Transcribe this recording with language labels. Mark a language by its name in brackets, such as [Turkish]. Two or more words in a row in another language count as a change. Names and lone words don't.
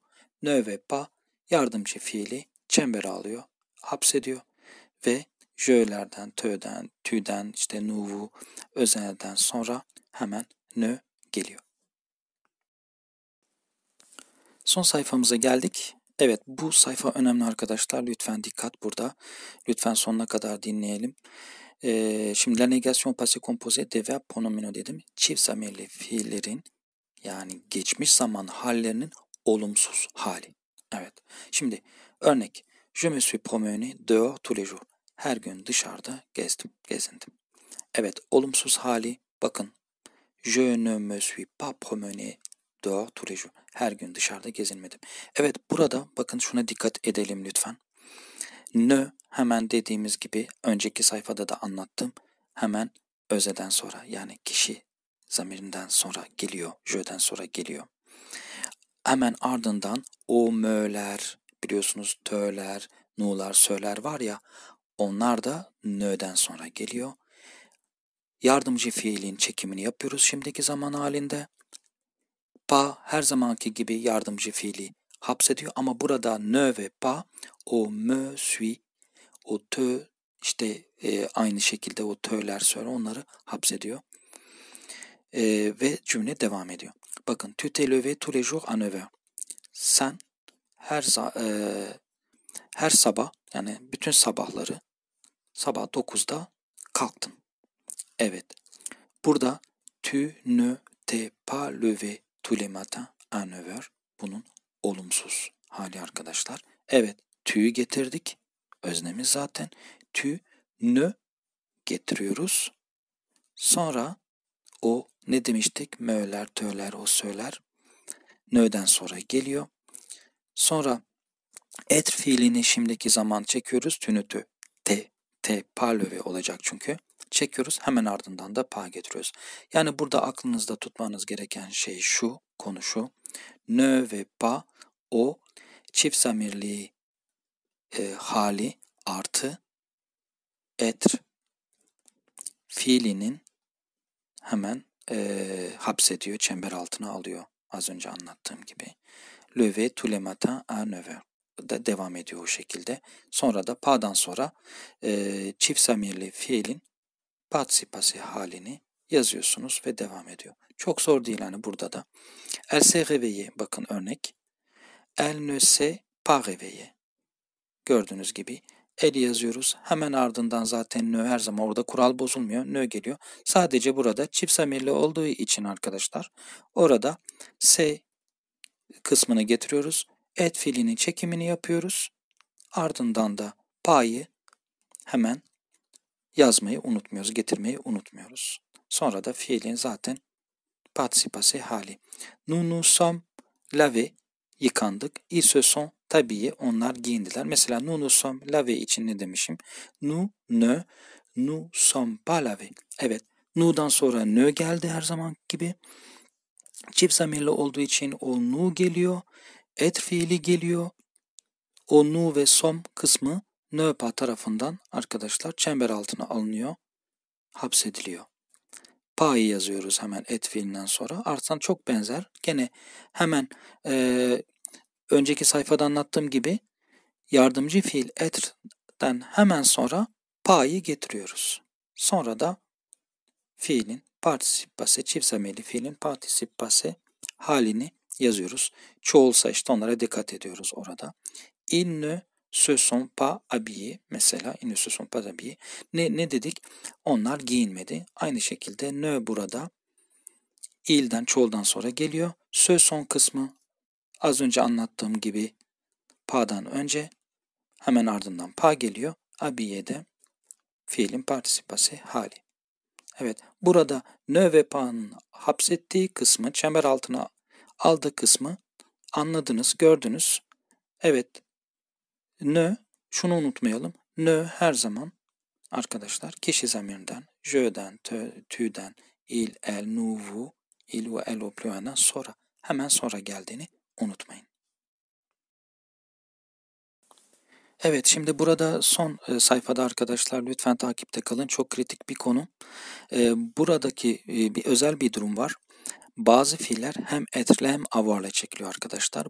[Turkish] Nö ve pa yardımcı fiili çembere alıyor, hapsediyor ve jö'lerden, tö'den, tü'den, işte nu'vu, özelden sonra hemen nö geliyor. Son sayfamıza geldik. Evet, bu sayfa önemli arkadaşlar. Lütfen dikkat burada. Lütfen sonuna kadar dinleyelim. Şimdi [French] la négation passé composé des verbes pronominaux [Turkish] dedim. Çift zamirli fiillerin yani geçmiş zaman hallerinin olumsuz hali. Evet. Şimdi örnek. [French] Je me suis promené dehors tous les jours. [Turkish] Her gün dışarıda gezindim. Evet, olumsuz hali bakın. [French] Je ne me suis pas promené dehors tous les jours. [Turkish] Her gün dışarıda gezinmedim. Evet, burada bakın şuna dikkat edelim lütfen. Ne hemen dediğimiz gibi önceki sayfada da anlattım. Hemen özeden sonra yani kişi zamirinden sonra geliyor. Je'den sonra geliyor. Hemen ardından o mö'ler, biliyorsunuz tö'ler, nu'lar, sö'ler var ya, onlar da nö'den sonra geliyor. Yardımcı fiilin çekimini yapıyoruz şimdiki zaman halinde. Pa her zamanki gibi yardımcı fiili hapsediyor ama burada nö ve pa o me, suis, o tö işte aynı şekilde o tö'ler söyle onları hapsediyor. Ve cümle devam ediyor. Bakın [French] tu t'es levé tous les jours à 9h. [Turkish] Sen her sabah yani bütün sabahları sabah 9'da kalktın. Evet. [French] Burada tu ne t'es pas levé tous les matins à 9h. [Turkish] Bunun olumsuz hali arkadaşlar. Evet. Tu'yu getirdik. Öznemiz zaten. Tu ne getiriyoruz. Sonra o ne demiştik? Mö'ler, tö'ler, o sö'ler. Nö'den sonra geliyor. Sonra être fiilini şimdiki zaman çekiyoruz. [French] Tu ne te pas levé [Turkish] olacak çünkü. [French] Çekiyoruz. [Turkish] Hemen ardından da pa getiriyoruz. Yani burada aklınızda tutmanız gereken şey şu, konu şu. Ne ve pa o çift zamirli hali artı être fiilinin hemen hapsediyor, çember altına alıyor. Az önce anlattığım gibi. [French] Levé tous les matins à 9h [Turkish] da devam ediyor o şekilde. Sonra da pa'dan sonra çift zamirli fiilin participasi halini yazıyorsunuz ve devam ediyor. Çok zor değil hani burada da. [French] Elle s'est réveillée. [Turkish] Bakın örnek. [French] Elle ne s'est pas réveillée. [Turkish] Gördüğünüz gibi el yazıyoruz. Hemen ardından zaten nö her zaman orada kural bozulmuyor. Nö geliyor. Sadece burada çift zamirli olduğu için arkadaşlar orada s kısmını getiriyoruz. Et fiilinin çekimini yapıyoruz. Ardından da pa'yı hemen yazmayı unutmuyoruz, getirmeyi unutmuyoruz. Sonra da fiilin zaten participasi hali. [French] Nous nous sommes lavés, yıkandık. Ils se sont habillés, [Turkish] onlar giyindiler. Mesela [French] nous nous sommes lavés [Turkish] için ne demişim? [French] Nous ne nous sommes pas lavés. [Turkish] Evet, nou'dan sonra ne geldi her zaman gibi. Çift zamirli olduğu için o nu geliyor. Et fiili geliyor. O nu ve som kısmı ne pa tarafından arkadaşlar çember altına alınıyor. Hapsediliyor. Pa'yı yazıyoruz hemen et fiilinden sonra. Ardından çok benzer. Gene hemen önceki sayfada anlattığım gibi yardımcı fiil et'ten hemen sonra pa'yı getiriyoruz. Sonra da fiilin participası, çift zamirli fiilin participası halini yazıyoruz. Çoğulsa işte onlara dikkat ediyoruz orada. [French] Ils ne se sont pas habillés. Mesela ils ne se sont pas habillés. [Turkish] Ne dedik? Onlar giyinmedi. Aynı şekilde ne burada il'den çoğuldan sonra geliyor. Se sont kısmı az önce anlattığım gibi pa'dan önce hemen ardından pa geliyor. Habillé fiilin participası hali. Evet, burada ne ve pa'nın hapsettiği kısmı, çember altına aldığı kısmı anladınız, gördünüz. Evet, ne, şunu unutmayalım. Ne her zaman arkadaşlar kişi zamirinden, je'den, tü'den, [French] il, el, nous, vous, il [Turkish] ve el au plurielden sonra, hemen sonra geldiğini unutmayın. Evet, şimdi burada son sayfada arkadaşlar lütfen takipte kalın. Çok kritik bir konu. Buradaki bir özel bir durum var. Bazı fiiller hem etre hem avoir'la çekiliyor arkadaşlar.